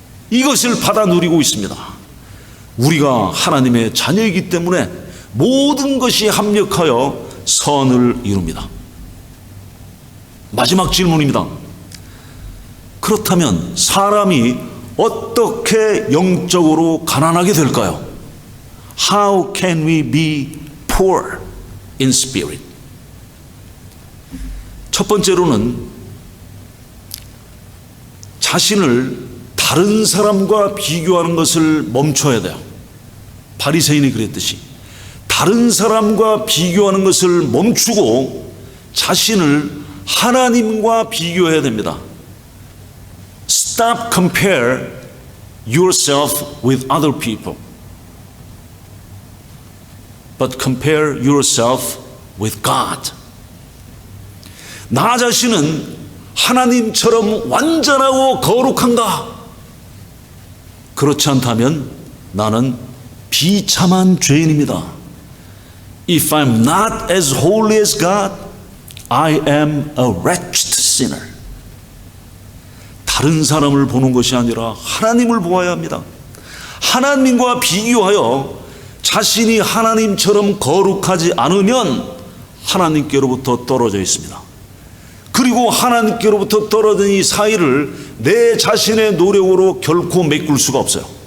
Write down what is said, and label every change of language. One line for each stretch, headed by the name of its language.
Korean: 이것을 받아 누리고 있습니다. 우리가 하나님의 자녀이기 때문에 모든 것이 합력하여 선을 이룹니다. 마지막 질문입니다. 그렇다면 사람이 어떻게 영적으로 가난하게 될까요?
English: How can we be poor in spirit?
Korean: 첫 번째로는 자신을 다른 사람과 비교하는 것을 멈춰야 돼요. 바리새인이 그랬듯이 다른 사람과 비교하는 것을 멈추고 자신을 하나님과 비교해야 됩니다.
English: Stop compare yourself with other people, but compare yourself with God.
Korean: 나 자신은 하나님처럼 완전하고 거룩한가? 그렇지 않다면 나는 비참한 죄인입니다.
English: If I'm not as holy as God, I am a wretched sinner.
Korean: 다른 사람을 보는 것이 아니라 하나님을 보아야 합니다. 하나님과 비교하여 자신이 하나님처럼 거룩하지 않으면 하나님께로부터 떨어져 있습니다. 그리고 하나님께로부터 떨어진 이 사이를 내 자신의 노력으로 결코 메꿀 수가 없어요.